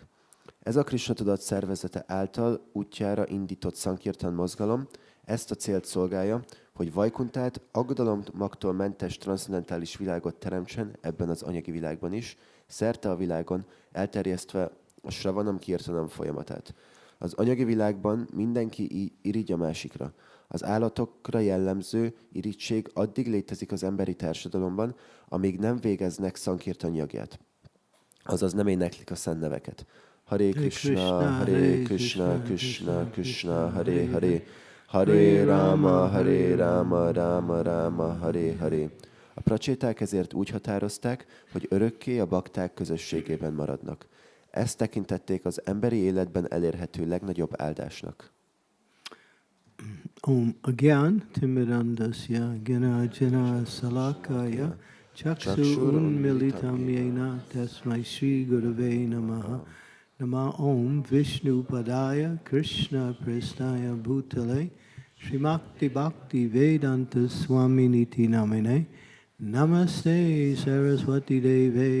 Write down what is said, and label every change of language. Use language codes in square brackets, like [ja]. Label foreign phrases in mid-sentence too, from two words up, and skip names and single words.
[hu] Ez a Krishna tudat szervezete által útjára indított Sankirtan mozgalom ezt a célt szolgálja, hogy Vajkuntát, aggodalomaktól mentes transzcendentális világot teremtsen ebben az anyagi világban is, szerte a világon, elterjesztve a [sa] Shravanam Kirtanam [hu] folyamatát. Az anyagi világban mindenki irigy a másikra. Az állatokra jellemző irigység addig létezik az emberi társadalomban, amíg nem végeznek Sankirtan jagját. Azaz nem éneklik a szent neveket. [sa] Hare Krishna, Hare Krishna, Krishna Krishna, Hare Hare, Hare Rama, Rama Rama, Hare Hare. [hu] A pracséták ezért úgy határozták, hogy örökké a bakták közösségében maradnak. Ezt tekintették az emberi életben elérhető legnagyobb áldásnak. [sa] Om Agyan Timirandasya Ganajana Salakaya Chaksu Unmilitam Yena Tasmai Shri Gurave Namaha Nama Om Vishnu Padaya Krishna Prestaya Bhutale Srimakti Bhakti Vedanta Swami Niti Namine Namaste Saraswati Deve